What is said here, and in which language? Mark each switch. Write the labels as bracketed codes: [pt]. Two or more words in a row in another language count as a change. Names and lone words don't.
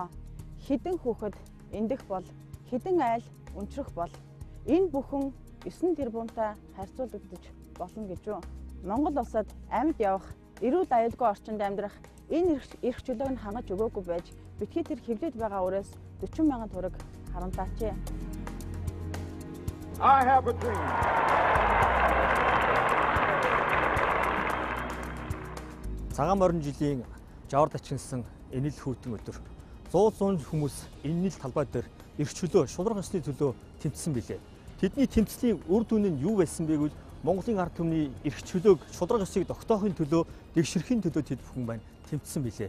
[mn] Хэдэн хүүхэд эндэх бол, хэдэн айл өнчрөх бол. Энэ бүхэн 9 тэрбумтай харьцуулагдаж болно гэж үү. Монгол улсад амьд явах, эрүүл аюулгүй орчинд амьдрах энэ эрх чөлөөг нь хангаж өгөөгүй байж битгий тэр хэвлээд байгаа үрээс 40 мянган төгрөг харамлаач. [en] I have a dream. [mn] Цагаан морин жилийн жавар дачинсан энэл хүйтэн өдөр. 100 хүмүүс энэл талбай дээр эрх чөлөө, шударга ёсны төлөө тэмцсэн билээ. Тэдний тэмцлийн үр дүн нь юу байсан бэ гэвэл Монголын ард түмний эрх чөлөөг, шударга ёсыг тогтоохын төлөө, дэвширхийн төлөө тэд бүхэн маань тэмцсэн билээ.